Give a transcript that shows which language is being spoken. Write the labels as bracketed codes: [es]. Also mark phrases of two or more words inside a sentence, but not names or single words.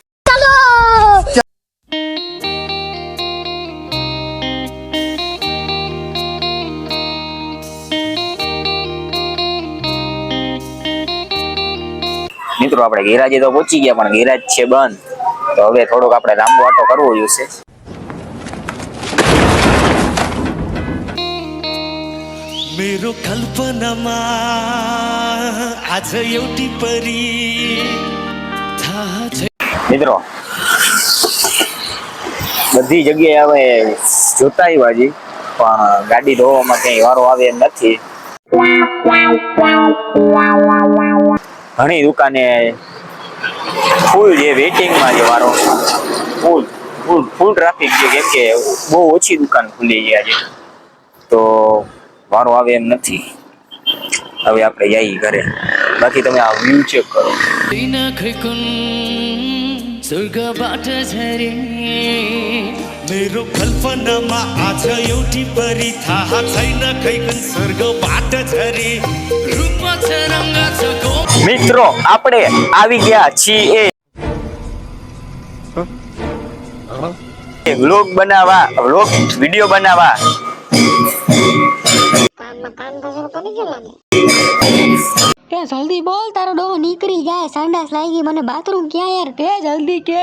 [gu] મિત્રો આપણે ગેરાજે તો પહોંચી ગયા પણ ગેરાજ છે બંધ. તો હવે થોડોક આપણે લાંબો આટો કરવો જોઈશે. [ne] मेरो कल्पनाમાં आज एउटी परी थाहा छ. [gu] મિત્રો બધી જગ્યાએ હવે જોતા આવ્યા છીએ પણ ગાડી ધોવામાં ક્યાંય વારો આવે એમ નથી. ઘણી દુકાને ફૂલ જે વેઇટિંગમાં છે વારો, [en] full traffic [gu] છે કેમ કે બહુ ઓછી દુકાન ખુલી છે આજે. તો વારો આવે એમ નથી. હવે આપણે જઈએ ઘરે. બાકી તમે આ વ્યૂ ચેક કરો. [ne] स्वर्गबाट झरे मेरो कल्पनामा आज एउटी परी थाहा छैन खैकुन स्वर्गबाट झरे रूप छ रंग छ गो. [gu] મિત્રો આપણે આવી ગયા છીએ વ્લોગ બનાવવા, [en] vlog video [gu] બનાવવા. કે જલ્દી બોલ, તારો ડોહો નીકળી જાય, સંડાસ લાગી મને, બાથરૂમ ક્યાં યાર, કે જલ્દી કે.